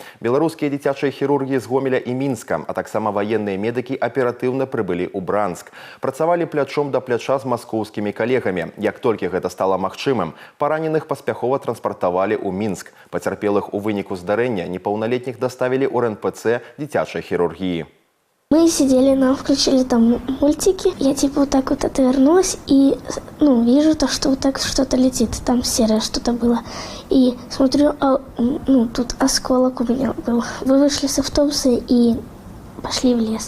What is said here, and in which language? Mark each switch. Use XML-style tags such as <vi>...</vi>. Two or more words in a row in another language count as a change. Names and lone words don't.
<be>Беларускія дзіцячыя хірургі з Гомеля і Мінска, а таксама ваенныя медыкі аператыўна прыбылі ў Бранск. Працавалі плячом да пляча з маскоўскімі калегамі. Як толькі гэта стала магчымым, параненых паспяхова транспартавалі ў Мінск. Пацярпелых у выніку здарэння непаўналетніх доставили у РНПЦ дзіцячай хирургии.</be> <ru>Мы сидели, нам включили там мультики. Я вот так вот отвернулась и вижу то, что вот так что-то летит. Там серое что-то было. И смотрю, тут осколок у меня был. Мы вышли с автобуса и пошли в лес.</ru>